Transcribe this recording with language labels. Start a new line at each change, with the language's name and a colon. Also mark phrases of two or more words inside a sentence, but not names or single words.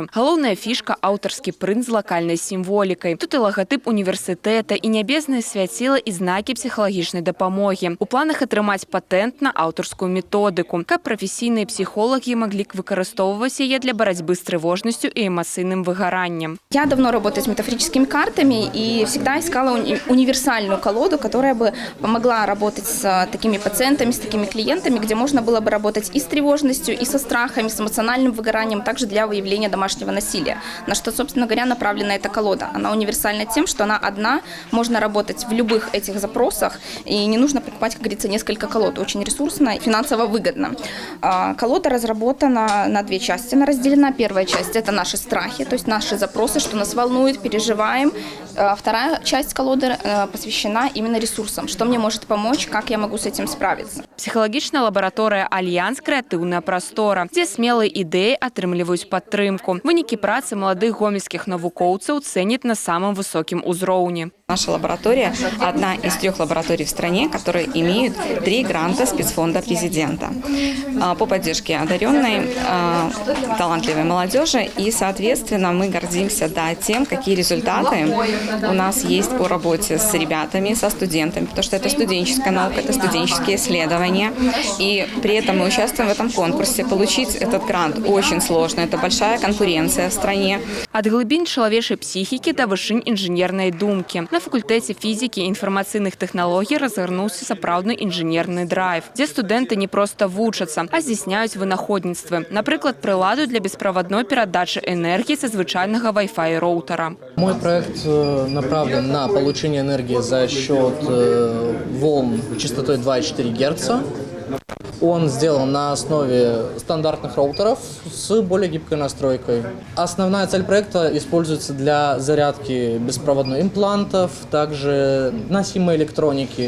Belarusian: Галоўная фішка – аўтарскі прынт з лакальнай сімволікай. Тут і лагатып універсітэта, і нябесныя свяціла, і знакі псіхалагічнай дапамогі. У планах атрымаць патэнт на аўтарскую методыку, каб прафесійныя псіхолагі маглі выкарыстоўваць яе для барацьбы з трывожнасцю і эмацыйным выгараннем.
Russian: Я давно работаю с метафорическими картами и всегда искала универсальную колоду, которая бы помогла работать с такими пациентами, с такими клиентами, где можно было бы работать и с тревожностью, и со страхами, с эмоциональным выгоранием, также для выявления домашнего насилия. На что, собственно говоря, направлена эта колода. Она универсальна тем, что она одна, можно работать в любых этих запросах, и не нужно покупать, как говорится, несколько колод. Очень ресурсно и финансово выгодно. Колода разработана на 2 части, она разделена. Первая часть – это наши страхи, то есть наши запросы, что нас волнует, переживаем. Вторая часть колоды посвящена именно ресурсам. Что мне может помочь, как я могу с этим справиться.
Belarusian: Псіхалагічная лабараторыя «Альянс» – крэатыўная прастора, дзе смелыя ідэі атрымліваюць падтрымку. Вынікі працы маладых гомельскіх навукоўцаў цэняць на самым высокім узроўні.
Russian: Наша лаборатория – одна из 3 лабораторий в стране, которые имеют 3 гранта спецфонда президента по поддержке одаренной, талантливой молодежи. И, соответственно, мы гордимся тем, какие результаты у нас есть по работе с ребятами, со студентами, потому что это студенческая наука, это студенческие исследования. И при этом мы участвуем в этом конкурсе. Получить этот грант очень сложно, это большая конкуренция в стране.
Belarusian: Ад глыбінь чалавечай псіхікі да вышынь інжынернай думкі. На факультэце фізікі і інфармацыйных тэхналогій разгарнуўся сапраўдны інжынерны драйв, дзе студэнты не проста вучацца, а здзяйсняюць вынаходніцтвы. Напрыклад, прыладу для беспроводной перадачы
Russian: энергии со
Belarusian: звычайнага Wi-Fi роутера.
Russian: Мой проект направлен на получение энергии за счет волн частотой 2,4 Гц. Он сделан на основе стандартных роутеров с более гибкой настройкой. Основная цель проекта используется для зарядки беспроводной имплантов, также носимой электроники.